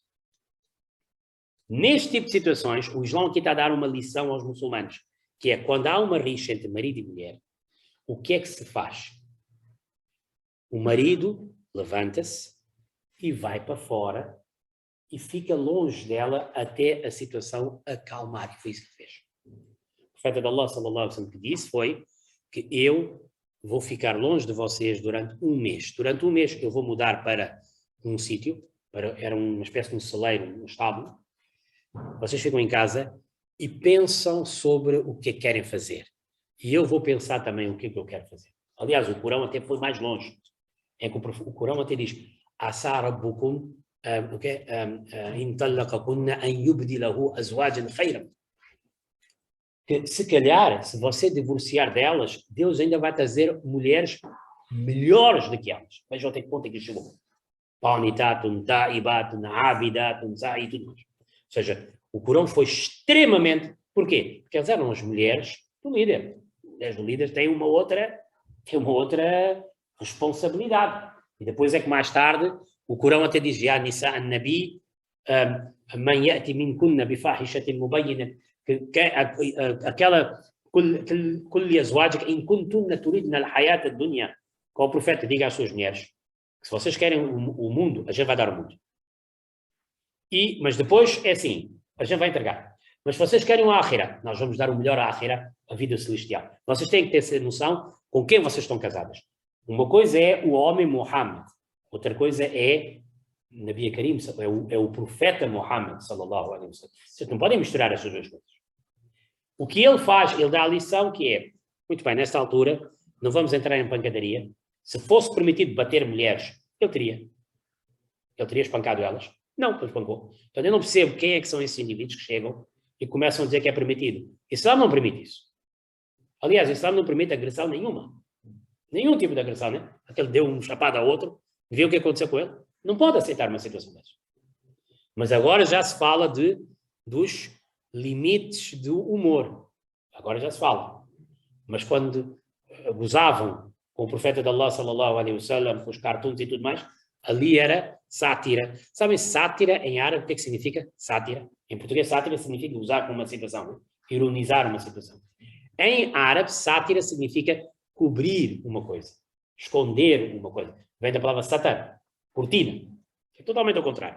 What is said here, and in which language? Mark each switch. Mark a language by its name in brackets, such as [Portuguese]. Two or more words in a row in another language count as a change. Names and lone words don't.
[Portuguese] Neste tipo de situações, o Islão aqui está a dar uma lição aos muçulmanos, que é quando há uma rixa entre marido e mulher, o que é que se faz? O marido levanta-se e vai para fora e fica longe dela até a situação acalmar. E foi isso que fez. O profeta de Allah, [Arabic] صلى الله عليه وسلم, [Portuguese] que disse foi que eu vou ficar longe de vocês durante um mês. Durante um mês eu vou mudar para um sítio, era uma espécie de um celeiro, um estábulo. Vocês ficam em casa e pensam sobre o que querem fazer. E eu vou pensar também o que eu quero fazer. Aliás, o Corão até foi mais longe. É que o Corão até diz [Arabic] عسى ربكم إن طلقكن أن يبدله أزواجا خيرا. [Portuguese] Que se calhar, se você divorciar delas, Deus ainda vai trazer mulheres melhores do que elas. Vejam até que ponto é que chegou. [Arabic] قانتات تائبات عابدات, [Portuguese] e tudo mais. Ou seja, o Corão foi extremamente... Porquê? Porque elas eram as mulheres do líder. As mulheres do líder têm uma outra responsabilidade. E depois é que mais tarde o Corão até diz [Arabic] يا نساء النبي من يأت منكن بفاحشة مبينة قل لأزواجك إن كنتن تردن الحياة الدنيا, [Portuguese] que o profeta diga às suas mulheres que se vocês querem o mundo, a gente vai dar o mundo. Mas depois é assim, a gente vai entregar. Mas se vocês querem o Akhira, nós vamos dar o melhor à Akhira, a vida celestial. Vocês têm que ter essa noção com quem vocês estão casadas. Uma coisa é o homem Muhammad, outra coisa é Nabi Karim, é o profeta Muhammad, [Arabic] صلى الله عليه وسلم. [Portuguese] Vocês não podem misturar essas duas coisas. O que ele faz, ele dá a lição que é, muito bem, nesta altura, não vamos entrar em pancadaria. Se fosse permitido bater mulheres, ele teria espancado elas. Não, pois espancou. Então eu não percebo quem é que são esses indivíduos que chegam e começam a dizer que é permitido. Islã não permite isso. Aliás, o Islã não permite agressão nenhuma. Nenhum tipo de agressão, né? Aquele deu um chapado a outro, viu o que aconteceu com ele. Não pode aceitar uma situação dessas. Mas agora já se fala dos limites do humor. Agora já se fala. Mas quando gozavam com o profeta de Allah, [Arabic] صلى الله عليه وسلم, [Portuguese] com os cartoons e tudo mais, ali era sátira. Sabem, sátira em árabe o que é que significa? Sátira. Em português, sátira significa gozar com uma situação, né? Ironizar uma situação. Em árabe, sátira significa cobrir uma coisa, esconder uma coisa. Vem da palavra satar, cortina. É totalmente ao contrário.